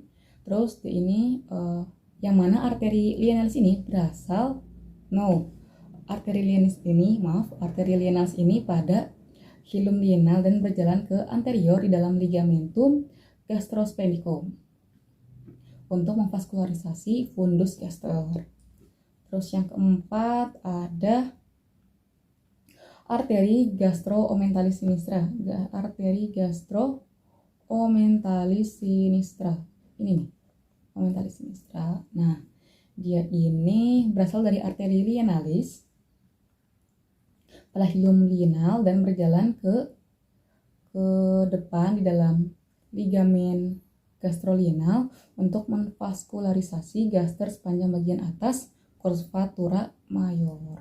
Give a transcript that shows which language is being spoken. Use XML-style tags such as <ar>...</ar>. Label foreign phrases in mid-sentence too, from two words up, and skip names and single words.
<id>Terus dia ini yang mana arteri lienalis ini berasal arteri lienalis ini pada hilum lienal dan berjalan ke anterior di dalam</id> <la>ligamentum gastrosplenikum</la> <id>untuk memvaskularisasi</id> <la>fundus gaster.</la> <id>Terus yang keempat ada arteri</id> <la>gastroomenthalis sinistra. Arteri gastroomenthalis sinistra.</la> <id>Ini nih,</id> <la>omentalis sinistra.</la> <id>Nah, dia ini berasal dari arteri lienalis pada hilum lienal dan berjalan ke depan di dalam ligamen gastrolienal untuk memvaskularisasi gaster sepanjang bagian atas</id> <la>curvatura mayor.</la>